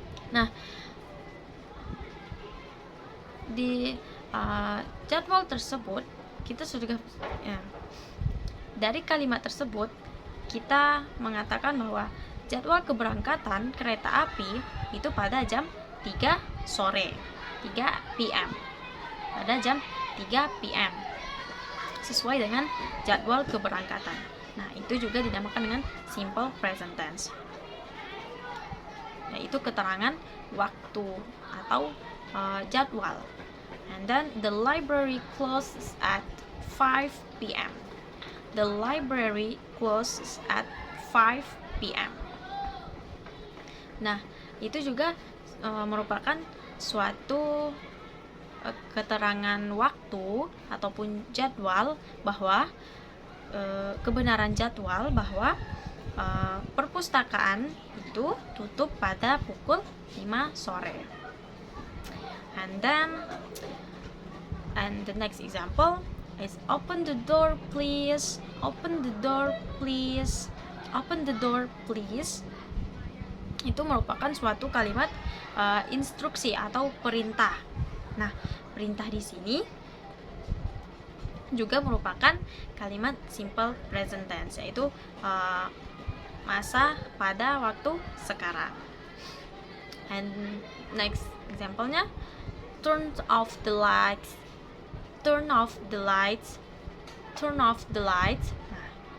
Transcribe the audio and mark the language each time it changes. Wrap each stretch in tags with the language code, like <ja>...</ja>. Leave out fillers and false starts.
<id>Nah, di jadwal tersebut kita sudah dari kalimat tersebut kita mengatakan bahwa jadwal keberangkatan kereta api itu pada jam 3 sore, 3 p.m. pada jam 3 p.m. sesuai dengan jadwal keberangkatan. Nah, itu juga dinamakan dengan simple present tense, yaitu keterangan waktu atau jadwal.</id> <en>And then the library closes at 5 p.m. The library closes at 5 p.m.</en> <id>Nah, itu juga merupakan suatu keterangan waktu ataupun jadwal bahwa kebenaran jadwal bahwa perpustakaan itu tutup pada pukul 5 sore.</id> <en>And the next example is open the door please, open the door please, open the door please.</en> <id>Itu merupakan suatu kalimat instruksi atau perintah. Nah, perintah di sini juga merupakan kalimat simple present tense, yaitu masa pada waktu sekarang.</id> <en>And next example-nya, turn off the lights, turn off the lights, turn off the lights. Nah,</en>